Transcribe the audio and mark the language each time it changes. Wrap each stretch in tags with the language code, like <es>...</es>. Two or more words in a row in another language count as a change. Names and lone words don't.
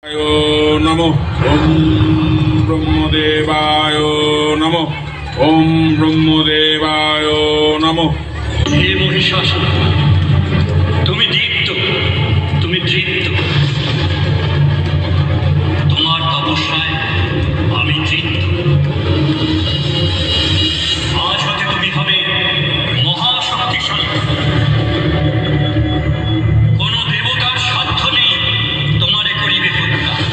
<sa>नमो ओम ब्रह्मदेवाय नमो ओम ब्रह्मदेवाय नमो।</sa> <bn>हे महिषासुर, তুমি দীপ্ত, তুমি তৃপ্ত, তোমার তপস্যায় আমি তৃপ্ত। আজ হতে তুমি হবে মহাশক্তিশালী। কোন দেবতার সাধ্য নেই তোমারে করিবে হত্যা।</bn>